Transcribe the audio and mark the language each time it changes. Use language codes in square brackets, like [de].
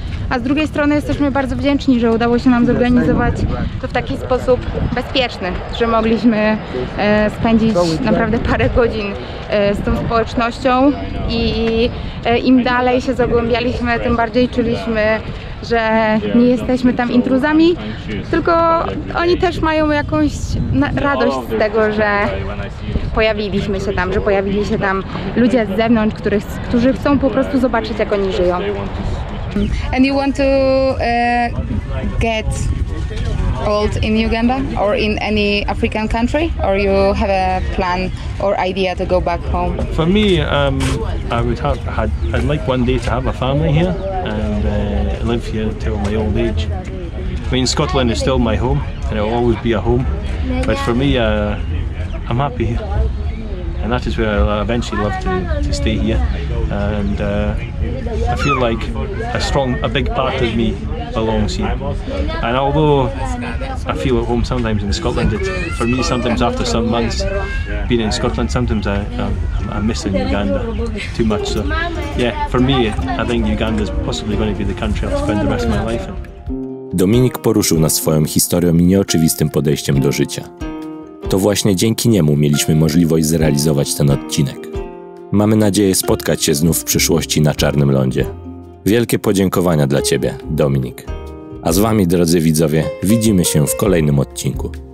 [pl] A z drugiej strony jesteśmy bardzo wdzięczni, że udało się nam zorganizować to w taki sposób bezpieczny, że mogliśmy spędzić naprawdę parę godzin z tą społecznością i im dalej się zagłębialiśmy, tym bardziej czuliśmy, że nie jesteśmy tam intruzami, tylko oni też mają jakąś radość z tego, że pojawiliśmy się tam, że pojawili się tam ludzie z zewnątrz, którzy chcą po prostu zobaczyć, jak oni żyją. [en] And you want to get old in Uganda or in any African country, or you have a plan or idea to go back home? For me, I'd like one day to have a family here and live here till my old age. I mean, Scotland is still my home and it will always be a home, but for me, I'm happy here. And that is where I'll eventually love to stay here. And I feel like a big part of me belongs here. And although I feel at home sometimes in Scotland, for me sometimes after some months being in Scotland, sometimes I'm missing Uganda too much. So yeah, for me, I think Uganda is possibly going to be the country I'll spend the rest of my life in. [pl] Dominik poruszył nas swoją historią i nieoczywistym podejściem do życia. To właśnie dzięki niemu mieliśmy możliwość zrealizować ten odcinek. Mamy nadzieję spotkać się znów w przyszłości na Czarnym Lądzie. Wielkie podziękowania dla Ciebie, Dominik. A z Wami, drodzy widzowie, widzimy się w kolejnym odcinku.